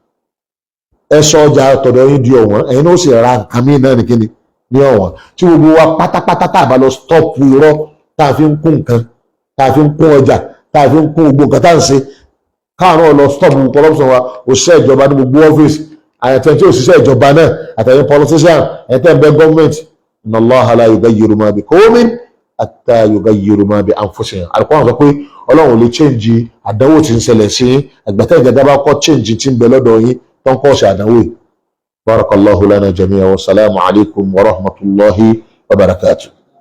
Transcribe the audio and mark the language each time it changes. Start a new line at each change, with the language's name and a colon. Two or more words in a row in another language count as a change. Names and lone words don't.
Yoruba: ẹ sọ ọjà tọ̀dọ̀ yín di ọ̀wọ́n ẹ̀yin náà ó sì ra nǹkan míì náà nìkíni ní ọ̀wọ́n tí gbogbo wa pátápátá tá a bá lọ stọ́ọ̀pù irọ́ tá a fi ń kún nǹkan tá a fi ń kún ọjà tá a fi ń kún gbogbo nǹkan tá a ń ṣe káàárọ̀ lọ
English: stop corruption
Yoruba: wa òṣìṣẹ́ ìjọba ní gbogbo ọ́fíìsì àyẹ̀tẹ̀ tí òṣìṣẹ́ ìjọba náà àtẹ̀yìn politician ẹ̀tẹ̀ ń bẹ gọ́ọ̀mẹ̀ntì
Arabic: إن الله لا يغير ما بقوم حتى يغيروا ما بأنفسهم.
Yoruba: Al-Qur'an sọ pé ọlọ́run lè change àdánwò tí ń ṣẹlẹ̀ sí ẹgbẹ̀tẹ̀ ìjọba bá kọ́ change tí ń bẹ lọ́dọ̀ yín tó ń kọ́ ṣe àdánwò yìí.
Arabic: بارك الله لنا جميعا والسلام عليكم ورحمة الله وبركاته.